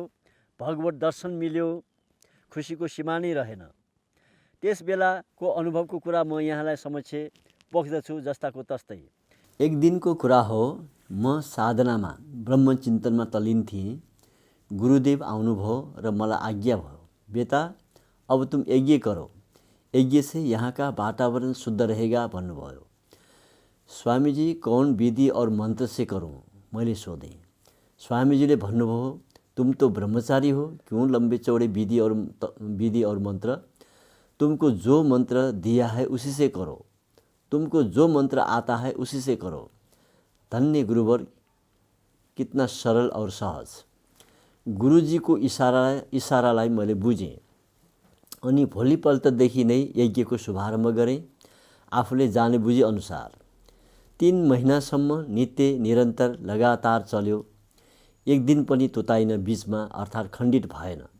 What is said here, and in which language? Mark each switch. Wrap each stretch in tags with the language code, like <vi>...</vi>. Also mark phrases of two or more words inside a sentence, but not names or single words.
<ne>भगवत दर्शन मिल्यो। खुसीको सीमा नै रहेन। त्यस बेलाको अनुभवको कुरा म यहाँलाई समक्ष पोख्दछु जस्ताको तस्तै। एक दिनको कुरा हो। म साधनामा ब्रह्मचिन्तनमा तल्लीन थिएँ। गुरुदेव आउनुभयो र मलाई आज्ञा भयो,</ne> <hi>बेटा अब तुम यज्ञ करो, यज्ञ से यहाँ का वातावरण शुद्ध रहेगा भन्नुभयो। स्वामी जी कौन विधि और मंत्र से करूँ?</hi> <ne>मैले सोधेँ।</ne> <hi>स्वामी जी ने भन्नुभयो, तुम तो ब्रह्मचारी हो, क्यों लंबे चौड़े विधि और मंत्र? तुमको जो मंत्र दिया है उसी से करो, तुमको जो मंत्र आता है उसी से करो। धन्य गुरुवर, कितना सरल और सहज।</hi> <ne>गुरुजीको इशारालाई मैले बुझेँ अनि भोलिपल्टदेखि नै यज्ञको शुभारम्भ गरेँ आफूले जाने बुझे अनुसार। 3 महिनासम्म नित्य निरन्तर लगातार चल्यो। एक दिन पनि तुताइन, बीचमा अर्थात् खण्डित भएन।</ne>